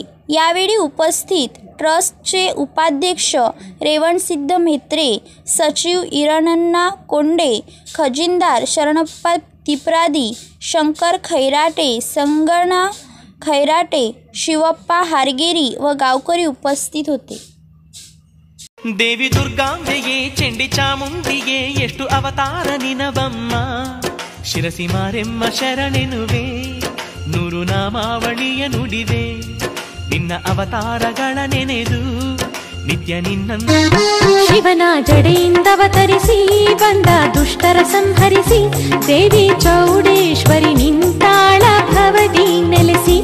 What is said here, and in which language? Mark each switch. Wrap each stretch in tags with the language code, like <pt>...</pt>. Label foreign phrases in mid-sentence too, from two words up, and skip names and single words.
<mr>यावेळी उपस्थित ट्रस्टचे उपाध्यक्ष रेवणसिद्ध म्हेत्रे, सचिव इरणण्णा कोंडे, खजिनदार शरणप्पा तिप्रादी, शंकर खैराटे, संगणा खैराटे, शिवप्पा हारगेरी व गावकरी उपस्थित होते।</mr> <kn>देवी दुर्गांबೆಯೇ ಚೆಂಡಿ ಚಾಮುಂಡಿಗೆ ಎಷ್ಟು ಅವತಾರ ನಿನವಮ್ಮ, ಶಿರಸಿ ಮಾರೆಮ್ಮ ಶರಣೆನುವೆ, ನೂರು ನಾಮಾವಳಿಯ ನುಡಿವೆ, ನಿನ್ನ ಅವತಾರಗಳ ನೆನೆದು ನಿತ್ಯ ನಿನ್ನನ್ನು ಶಿವನ ಜಡೆಯಿಂದವತರಿಸಿ ಬಂದ ದುಷ್ಟರ ಸಂಹರಿಸಿ ದೇವಿ ಚೌಡೇಶ್ವರಿ ನಿಂತಾಳ ಭವದಿ ನೆಲೆಸಿ।</kn>